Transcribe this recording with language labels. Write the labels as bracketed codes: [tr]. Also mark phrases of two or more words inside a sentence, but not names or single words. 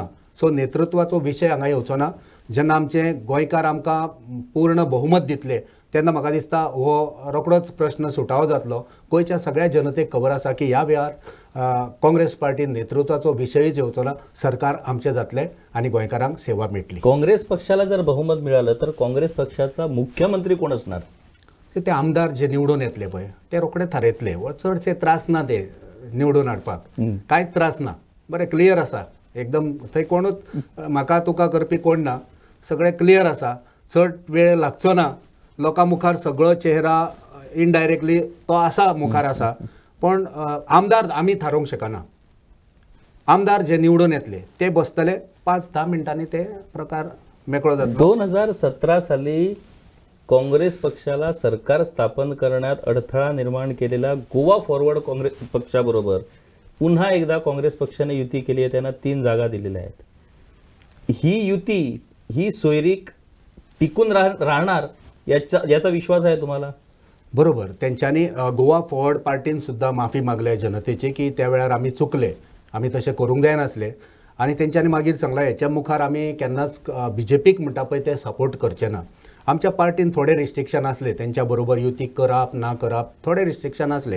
[kok] सो नेतृत्वाचो विशय हांगा येवचो ना. जेन्ना आमचे गोंयकार आमकां पूर्ण बहुमत दितले तेन्ना म्हाका दिसता हो रोखडोच प्रश्न सुटावो जातलो. गोंयच्या सगळ्या जनतेक खबर आसा की ह्या वेळार काँग्रेस पार्टीन नेतृत्वाचो विशयच येवचो ना. सरकार आमचें जातलें आनी गोंयकारांक सेवा मेळटली. [mr] काँग्रेस पक्षाला जर बहुमत मिळालं तर काँग्रेस पक्षाचा मुख्यमंत्री कोण असणार? [kok] ते आमदार जे निवडून येतले पळय ते रोखडे थारयतले. चडशे त्रास ना ते निवडून हाडपाक, कांयच त्रास ना. बरें क्लियर आसा एकदम. थंय कोणूच म्हाका तुका करपी कोण ना. सगळें क्लियर आसा. चड वेळ लागचो ना. लोकां मुखार सगळो चेहरा इनडायरेक्टली तो आसा, मुखार आसा. पण आमदार आमी थारोवंक शकना. आमदार जे निवडून येतले ते बसतले 5-10 मिनटांनी ते प्रकार मेकळो जातलो. [mr] 2017 साली काँग्रेस पक्षाला सरकार स्थापन करण्यात अडथळा निर्माण केलेला गोवा फॉरवर्ड काँग्रेस पक्षाबरोबर पुन्हा एकदा काँग्रेस पक्षाने युती केली आहे. त्यांना 3 जागा दिलेल्या आहेत. ही युती ही सोयरीक टिकून राहणार याचा विश्वास आहे तुम्हाला? [kok] बरोबर. त्यांच्यानी गोवा फॉरवर्ड पार्टीन सुद्धा माफी मागल्या जनतेची की त्या वेळार आमी चुकले, आमी तशें करूंक जायनासले. आनी तेंच्यांनी मागीर सांगलां हेच्या मुखार आमी केन्नाच BJPक म्हणटा पळय ते सपोर्ट करचे ना. आमच्या पार्टीन थोडे रिस्ट्रिक्शन आसले, तेंच्या बरोबर युती करप ना करप थोडे रिस्ट्रिक्शन आसले.